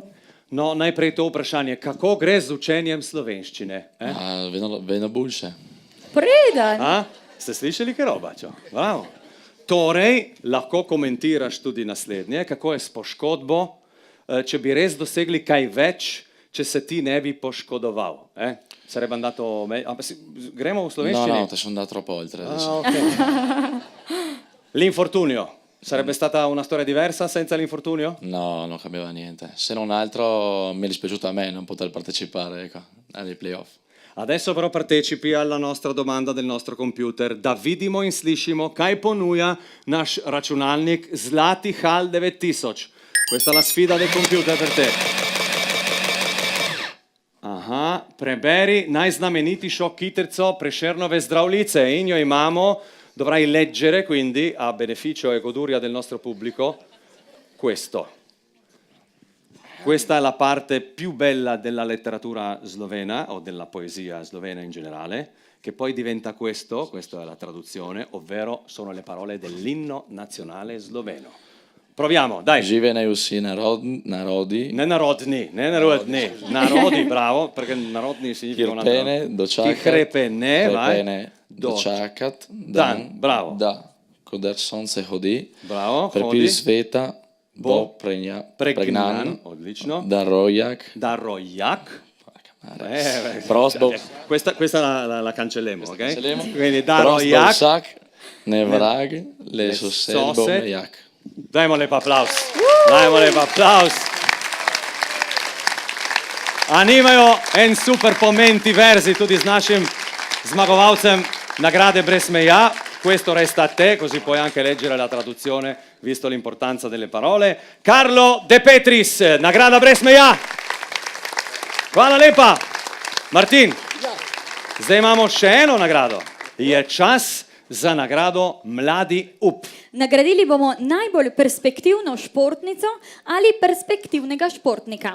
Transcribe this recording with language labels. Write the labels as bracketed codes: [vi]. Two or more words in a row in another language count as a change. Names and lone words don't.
[sl] No, najprej to vprašanje, kako gre z učenjem slovenščine? Vedno boljše. Preden! Ste slišali, Kerobačo? Bravo. Torej, lahko komentiraš tudi naslednje, kako je s poškodbo, če bi res dosegli kaj več, če se ti ne bi poškodoval. [it] Sarebbe andato meglio. [sl] Gremo v slovenščini? [it] No, ti sono andato troppo oltre adesso. Okay. L'infortunio. Sarebbe stata una storia diversa senza l'infortunio? No, non cambiava niente. Se non altro mi è dispiaciuto a me non poter partecipare ai playoff. Adesso però partecipi alla nostra domanda del nostro computer. [sl] Da vidimo in slišimo, kaj ponuja naš računalnik Zlati HAL 9000. [it] Questa è la sfida del computer per te. [sl] Preberi najznamenitejšo kitico Prešernove Zdravljice in jo imamo, [it] dovrai leggere quindi a beneficio e goduria del nostro pubblico questo. Questa è la parte più bella della letteratura slovena o della poesia slovena in generale, che poi diventa questo, questa è la traduzione, ovvero sono le parole dell'inno nazionale sloveno. Proviamo, dai. [sl] Živene vsi narodi. Ne narodni, narodi, [it] bravo, perché narodni significa una [sl] Krepene dočakat dan, bravo. Da, koder sonce hodi, bravo, prepir sveta bo pregnan, odlično. Darojak. [it] Questa la cancelliamo, ok? Cancelliamo. Quindi Darojak, [sl] nevrag, le soselbo mejak. Dajmo lep aplaus. Nimajo en super pomenti verzi tudi z našim zmagovalcem nagrade brez meja. [it] Questo resta a te, così puoi anche leggere la traduzione, visto l'importanza delle parole. [sl] Karlo De Petris, nagrada brez meja. Hvala lepa. Martin, zdaj imamo še eno nagrado. Je čas za nagrado Mladi up. Nagradili bomo najbolj perspektivno športnico ali perspektivnega športnika.